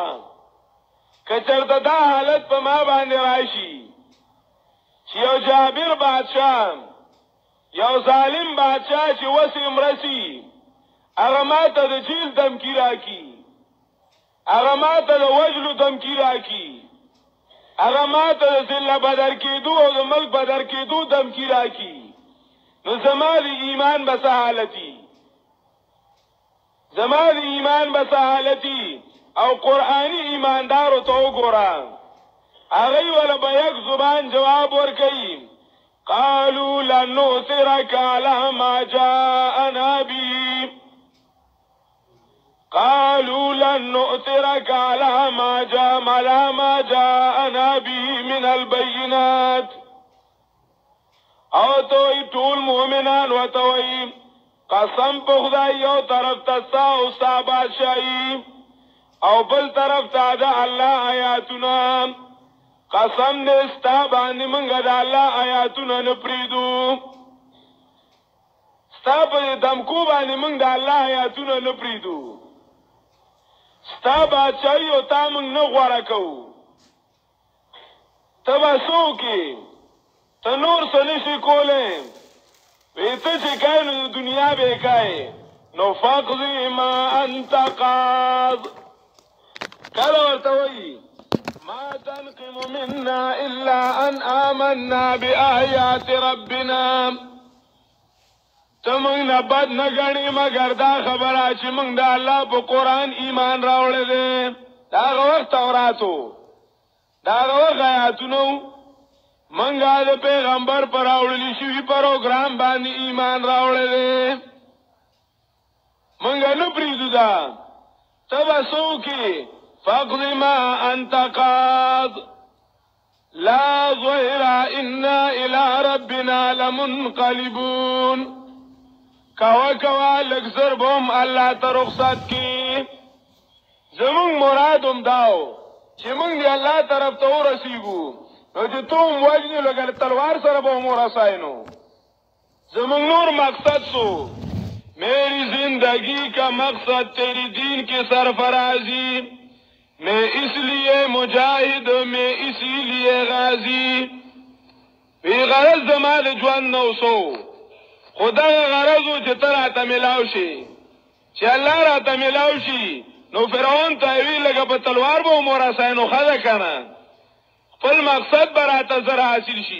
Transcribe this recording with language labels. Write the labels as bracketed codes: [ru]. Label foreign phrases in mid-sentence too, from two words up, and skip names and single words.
[ps] که چېرته دا حالت په ما باندې راشي چې یو جابر بادشاه، یو ظالم بادشاه چې وسې مرسي، هغه ماته د جیل دمکی راکي، هغه ماته د وجلو دمکی راکي، هغه ماته د ذله بدر کېدو او د ملک بدر کېدو دمکی راکي، نو زما د ایمان به څه حالتي، زما د ایمان به څه حالتي. او قرآني ایماندارو ته وګوره، هغوی وله به یک زبان جواب ورکوي. [ar] قالوا لن نؤثرك على ما جاءنا به، قالوا لن نؤثرك على ما جاءنا به من البينات. [ps] او توي ټول مؤمنان وتوي قسم په خدای یو طرف ته ستا او ستا بادشاهي او بل طرف ته د الله آیاتونه. قسم دې ستا باندې موږ د الله آیاتونه نه پرېږدو، ستا په دمکو باندې موږ د الله آیاتونه نه پرېږدو. ستا بادشاهي او تا موږ نه غوره کوو. ته به څه وکړې؟ ته نور څه نشې کولی. وی ته چې کوې نو د دنیا به یې کوې. [ar] نو فاقضي ما انت قاض. [ps] کله ورته وایي [ar] ما تنقم منا الا ان آمنا بآيات ربنا. [ps] ته موږ نه بد نه ګڼې مګر دا خبره چې موږ د الله په قرآن ایمان راوړی دی. د هغه وخت تورات و، د هغه وخت آیاتونه و. موږ د پیغمبر په راوړلي شوي پروګرام باندې ایمان راوړی دی. موږ نه پرېږدو دا. ته به څه وکړې؟ [ar] فاقض ما انت قاض لا ظهر انا الى ربنا لمنقلبون. [ps] کوا کوا لږ زر به هم الله ته رخصت کړي. زمونږ مراد هم دا و چې موږ د الله طرف ته ورسېږو، نو چې تو هم وژنې لکه تلوار سره به هم ورسای. نو زمونږ نور مقصد سو [ur] میری زندگی کا مقصد تیری دین کی سرفرازی، میں اس لیے مجاہد میں اسی لیے غازی. [ps] وی غرض زما د ژوند نو سو، خو دغه غرض و چې ته راته میلاو شي. چې الله راته میلاو شي نو فرعون ته یې وی لکه په تلوار به هم ورسای. نو ښه ده که نه؟ خپل مقصد به راته زر حاصل شي.